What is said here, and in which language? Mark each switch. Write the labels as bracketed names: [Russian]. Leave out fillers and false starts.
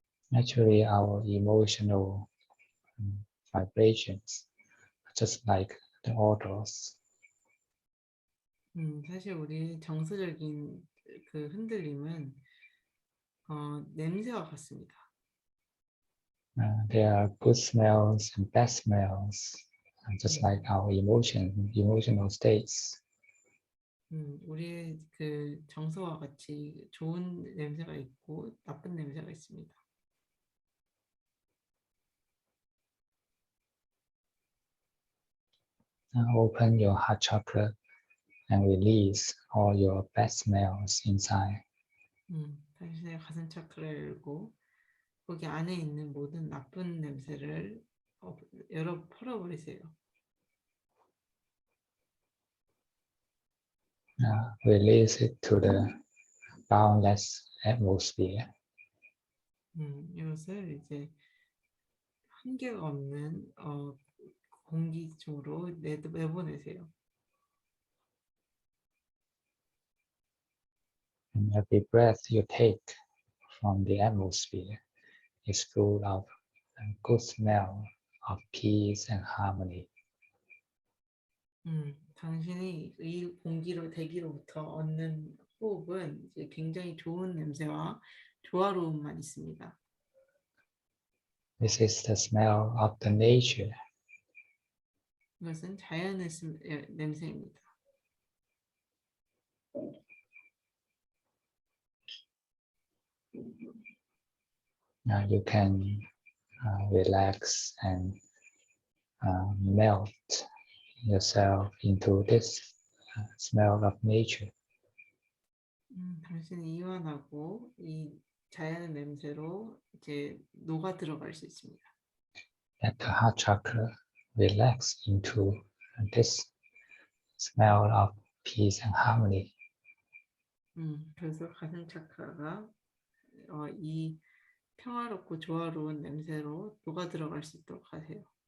[English] Naturally, our emotional vibrations, just like the odors, [Korean] 사실 우리 정서적인 그 흔들림은 냄새와 같습니다. [English] there are good smells and bad smells, just like our emotional states. [Korean] 우리의 그 정서와 같이 좋은 냄새가 있고 나쁜 냄새가 있습니다. [English] Open your heart chakra and release all your bad smells inside. [Korean] 당신의 가슴 차크라를 열고 거기 안에 있는 모든 나쁜 냄새를 풀어버리세요. [English] Release it to the boundless atmosphere. [Korean] 이것을 이제 한계가 없는 공기 쪽으로 내보내세요. [English] And every breath you take from the atmosphere is full of a good smell of peace and harmony. [Korean] 당신이 이 대기로부터 얻는 호흡은 이제 굉장히 좋은 냄새와 조화로움만 있습니다. [English] This is the smell of the nature. [Korean] 이것은 자연의 냄새입니다. [English] Now you can relax and melt yourself into this smell of nature. [Korean] 당신이 이완하고 이 자연의 냄새로 이제 녹아 들어갈 수 있습니다. [English] Let the heart chakra relax into this smell of peace and harmony. [Korean] 그래서 가슴 차크라가 이 평화롭고 조화로운 냄새로 녹아 들어갈 수 있도록 하세요.